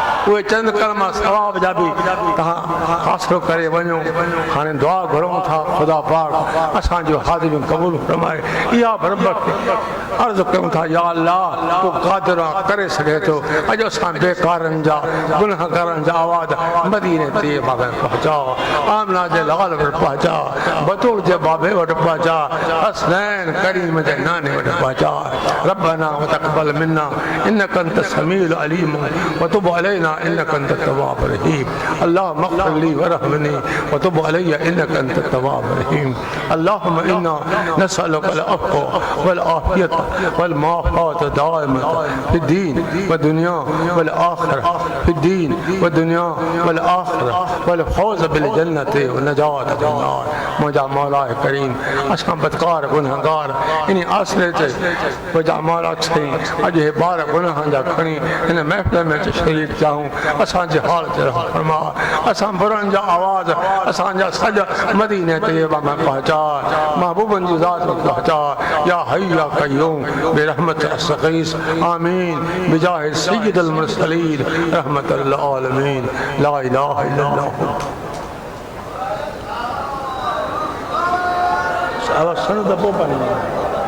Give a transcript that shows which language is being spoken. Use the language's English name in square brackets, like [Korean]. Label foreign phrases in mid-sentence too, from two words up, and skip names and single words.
[Sindhi] वो चंद कलमा सवाब जा भी तहां हासिल करे वञो हाणे दुआ घुरूं था खुदा पाक असांजो हाज़िर क़बूल फरमाए इहा बरबत अर्ज़ कयूं था या अल्लाह तू क़ादिर करे सघे थो अॼु असां बेकारनि जा गुनाहगारनि जा आवाज़ मदीने तैयबा में पहुचा आमना जे लाल वटि पहुचा बतूल जे बाबे वटि पहुचा हसनैन करीम जे नाने वटि पहुचा [Arabic] ربنا وتقبل منا إنك أنت السميع العليم وتب علينا إنك أنت التواب الرحيم اللهم اغفر لي وارحمني وتب علي إنك أنت التواب الرحيم اللهم إنا نسألك العفو والعافية والمعافاة الدائمة في الدين والدنيا والآخرة في الدين والدنيا والآخرة والفوز بالجنة والنجاة من النار [Sindhi] मुंहिंजा मौला करीम असां बदकार गुनहगार इन आसरे ते मुंहिंजा मौला छई अॼु हे ॿार गुनाहनि जा खणी हिन महफ़िल में शरीक थियाऊं असांजे हाल ते रहम फरमा असां बुरनि जा आवाज़ असांजा सॼा मदीने तैयबा में पहुचा महबूबनि जी ज़ात में पहुचा [Arabic] يا حي يا قيوم برحمة أستغيث آمين بجاه سيد المرسلين رحمة للعالمين لا إله إلا الله [Sindhi] अब सुन दबो पानी